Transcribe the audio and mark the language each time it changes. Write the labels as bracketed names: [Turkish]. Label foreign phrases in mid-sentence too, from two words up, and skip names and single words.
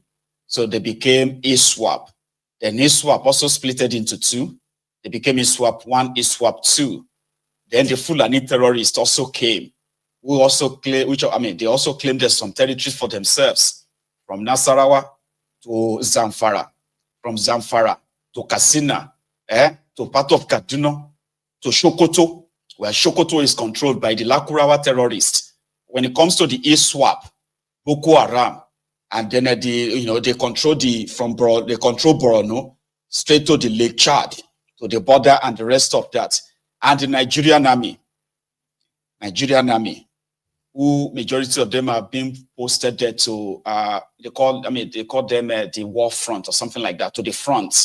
[English] So they became ISWAP. Then ISWAP also splitted into two. They became ISWAP 1, ISWAP 2. Then the Fulani terrorists also came, who also claim, they also claimed there's some territories for themselves, from Nasarawa to Zamfara, from Zamfara to Katsina, to part of Kaduna, to Sokoto, where Sokoto is controlled by the Lakurawa terrorists. When it comes to the ISWAP, Boko Haram, and then they control Borno straight to the Lake Chad, to the border and the rest of that. And the Nigerian army, who majority of them have been posted there to they call them the war front or something like that, to the front.